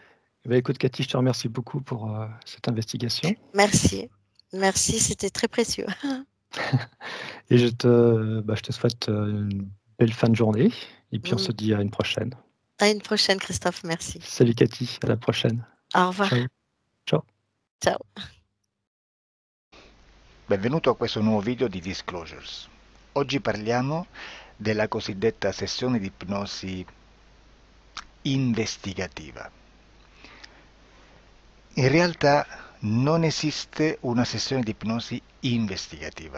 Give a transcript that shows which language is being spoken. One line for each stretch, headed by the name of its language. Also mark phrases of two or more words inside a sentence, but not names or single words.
French: Eh bah, écoute Cathy, je te remercie beaucoup pour, cette investigation Merci. Merci, c'était très précieux. et je te souhaite, une belle fin de journée et puis on Mm. se dit à une prochaine. À une prochaine, Christophe. Merci. Salut Cathy, à la prochaine. Au revoir.
Italian: Ciao, ciao. Ciao. Benvenuto a questo nuovo video di Disclosures. Oggi parliamo della cosiddetta sessione di ipnosi investigativa. In realtà non esiste una sessione di ipnosi investigativa.